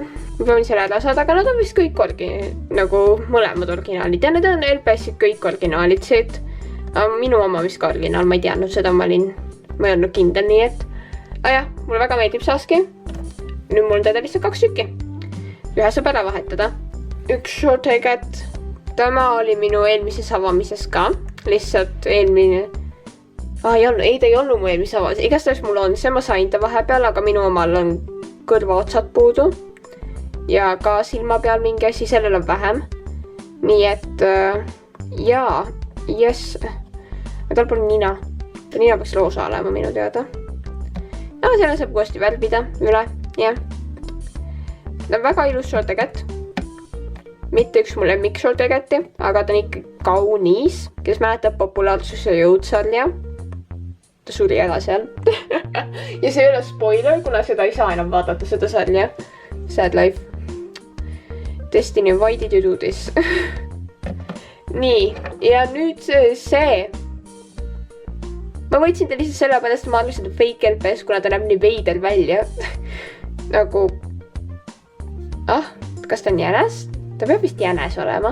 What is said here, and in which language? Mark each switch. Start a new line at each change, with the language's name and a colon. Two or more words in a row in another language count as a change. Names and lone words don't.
Estonian: Ma proovin selle ära saada, aga nad on vist kõik nagu mõlemad originaalid. Ja need on LPS-id kõik originaalid siit. Minu oma vist ka originaal, ma ei teadnud seda, ma ei olnud kindel, nii et. Jah, mulle väga meeldib see husky. Nüüd mul on teda lihtsalt 2 tükki. Ühe saab ära vahetada. Üks
English: short hair cat.
Estonian: Tema oli minu eelmises avamises ka. Lihtsalt eelmine. Ta ei olnud mu eelmises avamises. Igastahes mul on see, ma sain ta vahepeal, aga minu omal on kõrvaotsad puudu. Ja ka silma peal mingi asi, sellel on vähem. Nii et jaa, yes. Aga tal pole nina. Ta nina peaks roosa olema minu teada. No, selle saab uuesti värvida üle. Jah. Ta on väga ilus
English: short hair cat.
Estonian: Mitte üks mu lemmik
English: short hair cat'i,
Estonian: aga ta on ikka kaunis, kes mäletab populaarsuse jõudsarja. Ta suri ära seal. Ja see ei ole spoiler, kuna seda ei saa enam vaadata, seda sarja.
English: Sad life. Destiny, why did you do this?
Estonian: Nii, ja nüüd see. Ma võtsin ta lihtsalt selle pärast, ma arvasin, et fake LPS, kuna ta näeb nii veider välja. Nagu, kas ta on jänes? ta peab vist jänes olema.